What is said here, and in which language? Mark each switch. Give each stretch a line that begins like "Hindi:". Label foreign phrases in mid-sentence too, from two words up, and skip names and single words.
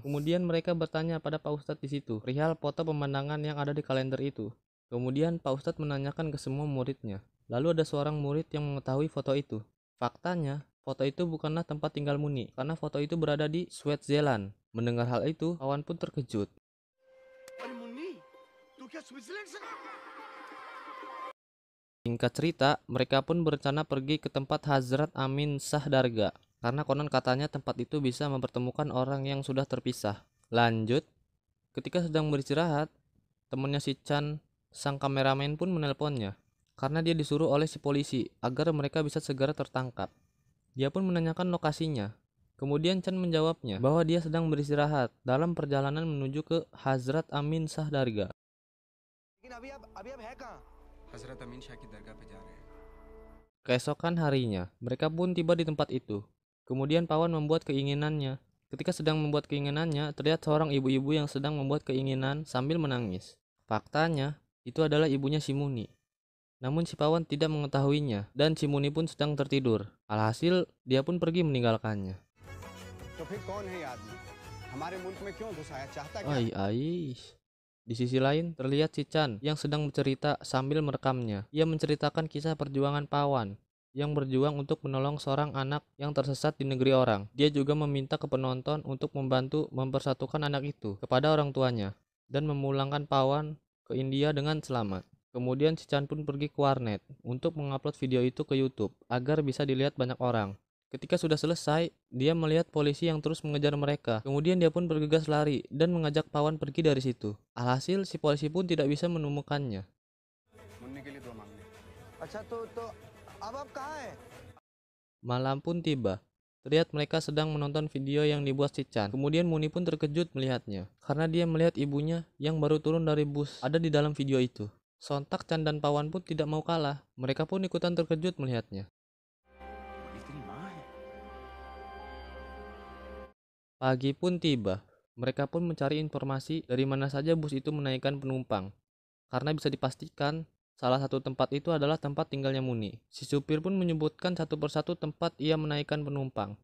Indonesian: Kemudian mereka bertanya pada Pak Ustadz di situ perihal foto pemandangan yang ada di kalender itu. Kemudian Pak Ustadz menanyakan ke semua muridnya. Lalu ada seorang murid yang mengetahui foto itu. Faktanya, foto itu bukanlah tempat tinggal Muni, karena foto itu berada di Switzerland. Mendengar hal itu, Pawan pun terkejut.
Hindi: अरे मुन्नी, तू क्या स्विट्जरलैंड से?
Indonesian: Singkat cerita, mereka pun berencana pergi ke tempat Hazrat Amin Shah Darga, karena konon katanya tempat itu bisa mempertemukan orang yang sudah terpisah. Lanjut, ketika sedang beristirahat, temannya si Chan, sang kameramen pun menelponnya, karena dia disuruh oleh si polisi agar mereka bisa segera tertangkap. Dia pun menanyakan lokasinya. Kemudian Chan menjawabnya bahwa dia sedang beristirahat dalam perjalanan menuju ke Hazrat Amin Shah Darga.
Hindi: लेकिन अभी अब है कहाँ? हजरत अमीन शाह की दरगाह पे जा रहे हैं।
Indonesian: Keesokan harinya, mereka pun tiba di tempat itu. Kemudian Pawan membuat keinginannya. Ketika sedang membuat keinginannya, terlihat seorang ibu-ibu yang sedang membuat keinginan sambil menangis. Faktanya, itu adalah ibunya si Muni. Namun si Pawan tidak mengetahuinya, dan si Muni pun sedang tertidur. Alhasil, dia pun pergi meninggalkannya.
Hindi: तो फिर कौन है ये आदमी? हमारे मुल्क में क्यों घुस आया? चाहता क्या? Ai.
Indonesian: Di sisi lain, terlihat si Chan yang sedang bercerita sambil merekamnya. Ia menceritakan kisah perjuangan Pawan yang berjuang untuk menolong seorang anak yang tersesat di negeri orang. Dia juga meminta ke penonton untuk membantu mempersatukan anak itu kepada orang tuanya dan memulangkan Pawan ke India dengan selamat. Kemudian si Chan pun pergi ke warnet untuk mengupload video itu ke YouTube agar bisa dilihat banyak orang. Ketika sudah selesai, dia melihat polisi yang terus mengejar mereka. Kemudian dia pun bergegas lari dan mengajak Pawan pergi dari situ. Alhasil, si polisi pun tidak bisa menemukannya.
Hindi: मुन्नी के लिए दुआ मांगने। अच्छा तो अब आप कहाँ हैं?
Indonesian: Malam pun tiba. Terlihat mereka sedang menonton video yang dibuat si Chan. Kemudian Muni pun terkejut melihatnya, karena dia melihat ibunya yang baru turun dari bus ada di dalam video itu. Sontak Chan dan Pawan pun tidak mau kalah. Mereka pun ikutan terkejut melihatnya.
Hindi: इतनी माँ है?
Indonesian: Pagi pun tiba. Mereka pun mencari informasi dari mana saja bus itu menaikkan penumpang. Karena bisa dipastikan, salah satu tempat itu adalah tempat tinggalnya Muni. Si supir pun menyebutkan satu persatu tempat ia menaikkan penumpang.